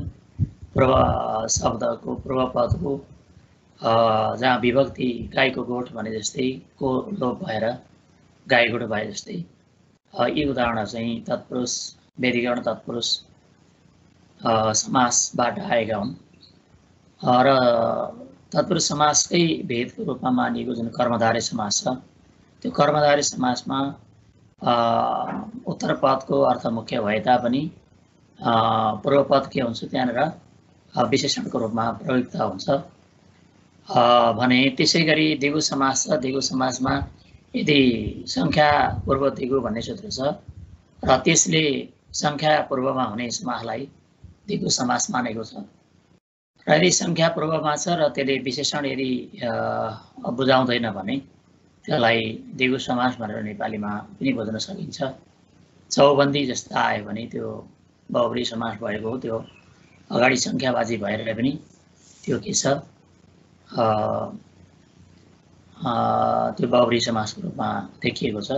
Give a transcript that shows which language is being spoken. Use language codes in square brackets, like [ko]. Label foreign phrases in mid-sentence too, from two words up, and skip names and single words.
[ne] पूर्व शब्दको पूर्व पदको जहाँ विभक्ति गाईको गोठ भने जस्तै को लोप भएर गाईगोठ भए जस्तै यी उदाहरण चाहिँ तत्पुरुष व्यधिकरण तत्पुरुष समासबाट आएका हुन्। र तत्पुरुष समासकै भेदको रूपमा मानिएको जुन कर्मधारय समास छ, त्यो कर्मधारय समासमा उत्तर पदको अर्थ मुख्य भए तापनि पूर्व पद के हुन्छ त्यहाँनिर विशेषणको रूपमा प्रयुक्त हुन्छ भने। त्यसै गरी द्विगु समास छ। द्विगु समासमा यदि संख्या पूर्व द्विगु भन्ने सूत्र छ र त्यसले संख्या पूर्वमा हुने समासलाई द्विगु समास मानेको छ। र यदि संख्या पूर्वमा छ र त्यसले विशेषण यदि बुझाउँदैन भने त्यसलाई द्विगु समास भनेर नेपालीमा पनि बुझ्न सकिन्छ। चौबन्दी जस्ता आयो भने त्यो बहुब्रीहि समास भएको हो। त्यो अगाडि संख्याबाजी भएर पनि त्यो के छ त्यो बहुब्रीहि समासको रूपमा देखिएको छ।